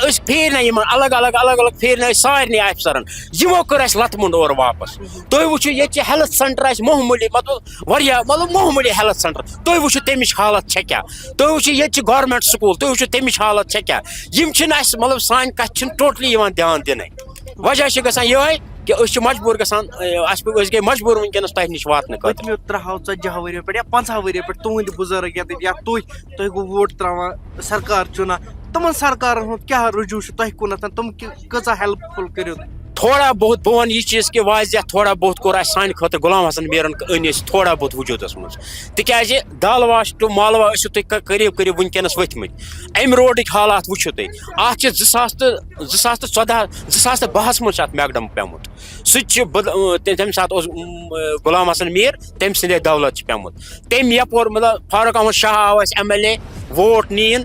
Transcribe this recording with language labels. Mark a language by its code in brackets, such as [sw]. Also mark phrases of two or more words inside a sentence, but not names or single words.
[ks] أسۍ پھیرنا یِمن الگ الگ پھیرنا سارنٕے افسرن یِمو کٔر اَسہِ لتہٕ موٚنڈ اورٕ واپس تُہۍ وٕچھِو ییٚتہِ چھِ [en] health centre [ks] اَسہِ معموٗلی مطلب واریاہ مطلب معموٗلی [en] health centre [ks] تُہۍ وٕچھِو تَمِچ حالت چھےٚ کیٛاہ تُہۍ وٕچھِو ییٚتہِ چھِ [en] government school [ks] تُہۍ وٕچھِو تَمِچ حالت چھےٚ کیٛاہ یِم چھِنہٕ اَسہِ مطلب سانہِ کتھِ چھِنہٕ ٹوٹلی یِوان دھیان دِنَے وجہ چھِ گژھان یِہوٚے کہ أسۍ چھِ مجبوٗر گژھان أسۍ گٔے مجبوٗر وٕنکیٚنس تۄہہِ نِش واتنہٕ خٲطرٕ پٔتمیو 30-40 ؤرِیو پٮ۪ٹھ یا 50 ؤرِیو پٮ۪ٹھ تُہٕنٛدۍ بُزرٕگ ییٚتہِ یا تُہۍ گوٚو ووٹ ترٛاوان سرکار چُنان تِمن سرکارن ہُنٛد کیٛاہ رجوٗع چھُ تۄہہِ کُنتھ تِم کۭژاہ ہیلپ فُل کٔرِو تھوڑا بہت بہٕ وَنہٕ یہِ چیٖز کہِ واضح تھوڑا بہت کوٚر اَسہِ سانہِ خٲطرٕ غلام حسن میٖرن أنۍ أسۍ تھوڑا بہت وجوٗدس منٛز تِکیازِ دالواس ٹُو مالوا ٲسِو تُہۍ قریٖب وٕنکیٚنس ؤتھمٕتۍ اَمہِ روڈٕکۍ حالات وٕچھِو تُہۍ اَتھ چھِ 2012 منٛز چھُ اَتھ میکڈم پیوٚمُت سُہ تہِ چھُ تَمہِ ساتہٕ اوس غلام حسن میٖر تٔمۍ سٕنٛدے دولت چھُ پیوٚمُت تٔمۍ یپور مطلب فاروق احمد شاہ آو اَسہِ MLA ووٹ نِیِن